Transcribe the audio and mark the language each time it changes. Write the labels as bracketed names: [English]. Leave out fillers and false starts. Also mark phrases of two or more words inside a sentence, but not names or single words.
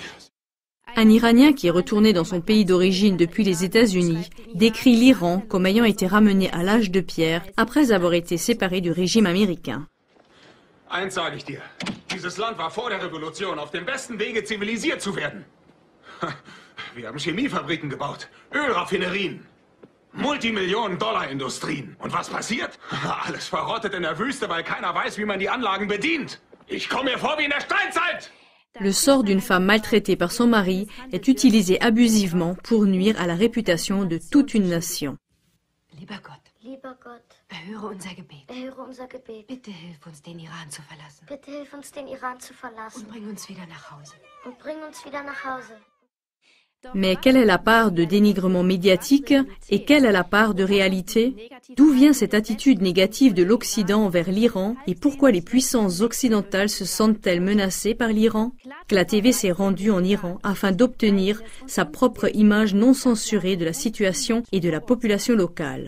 [French] Un Iranien qui est retourné dans son pays d'origine depuis les États-Unis décrit l'Iran comme ayant été ramené à l'âge de pierre après avoir été séparé du régime américain. [German] Eins sage ich dir, dieses Land war vor der Revolution auf dem besten Wege, zivilisiert zu werden. Wir haben Chemiefabriken gebaut, Ölraffinerien, Multimillionen-Dollar-Industrien. Und was passiert? Alles verrottet in der Wüste, weil keiner weiß, wie man die Anlagen bedient. Ich komme mir vor wie in der Steinzeit! [French] Le sort d'une femme maltraitée par son mari est utilisé abusivement pour nuire à la réputation de toute une nation. [German] Lieber Gott, erhöre unser Gebet. Bitte hilf uns, den Iran zu verlassen. Und bring uns wieder nach Hause. [French] Mais quelle est la part de dénigrement médiatique et quelle est la part de réalité? D'où vient cette attitude négative de l'Occident envers l'Iran et pourquoi les puissances occidentales se sentent-elles menacées par l'Iran? CLA TV s'est rendu en Iran afin d'obtenir sa propre image non censurée de la situation et de la population locale.